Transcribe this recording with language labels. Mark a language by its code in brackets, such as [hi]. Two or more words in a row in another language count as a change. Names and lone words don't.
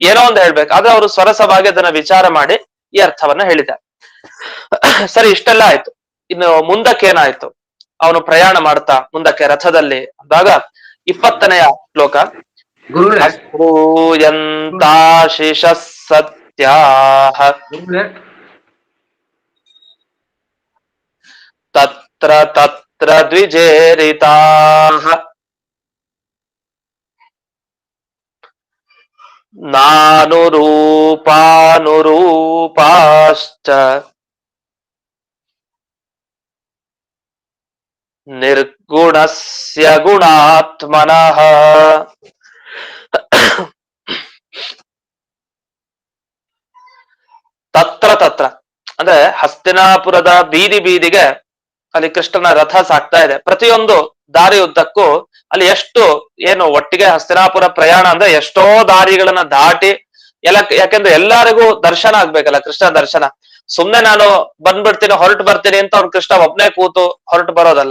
[kn] ಏನೋ ಒಂದು ಹೇಳ್ಬೇಕು, ಆದ್ರೆ ಅವರು ಸ್ವರಸವಾಗಿ ಅದನ್ನ ವಿಚಾರ ಮಾಡಿ ಈ ಅರ್ಥವನ್ನ ಹೇಳಿದ್ದಾರೆ. ಸರಿ, ಇಷ್ಟೆಲ್ಲ ಆಯ್ತು. ಇನ್ನು ಮುಂದಕ್ಕೆ ಏನಾಯ್ತು? ಅವನು ಪ್ರಯಾಣ ಮಾಡ್ತಾ ಮುಂದಕ್ಕೆ ರಥದಲ್ಲಿ ಅಂದಾಗ 20ನೆಯ ಶ್ಲೋಕ. ಗುರುಗಳೇ [sa] ಅಶ್ರೂಯಂತಾಶಿಷ ಸತ್ಯಾಹ [kn] ಗುರುಗಳೇ [sa] ತತ್ರ ತತ್ರ ದ್ವಿಜೇರಿತಾಃ ನಾನುರೂಪಾನುರೂಪಾಶ್ಚ ನಿರ್ಗುಣಸ್ಯ ಗುಣಾತ್ಮನಃ. ತತ್ರ ತತ್ರ [kn] ಅಂದ್ರೆ ಹಸ್ತಿನಾಪುರದ ಬೀದಿ ಬೀದಿಗೆ ಅಲ್ಲಿ ಕೃಷ್ಣನ ರಥ ಸಾಕ್ತಾ ಇದೆ. ಪ್ರತಿಯೊಂದು ದಾರಿ ಉದ್ದಕ್ಕೂ ಅಲ್ಲಿ ಎಷ್ಟು ಏನು ಒಟ್ಟಿಗೆ ಹಸ್ತಿನಾಪುರ ಪ್ರಯಾಣ ಅಂದ್ರೆ ಎಷ್ಟೋ ದಾರಿಗಳನ್ನ ದಾಟಿ ಎಲ್ಲ, ಯಾಕೆಂದ್ರೆ ಎಲ್ಲರಿಗೂ ದರ್ಶನ ಆಗ್ಬೇಕಲ್ಲ, ಕೃಷ್ಣ ದರ್ಶನ. ಸುಮ್ನೆ ನಾನು ಬಂದ್ಬಿಡ್ತೀನಿ ಹೊರಟು ಬರ್ತೀನಿ ಅಂತ ಅವ್ನು ಕೃಷ್ಣ ಒಬ್ನೇ ಕೂತು ಹೊರಟು ಬರೋದಲ್ಲ.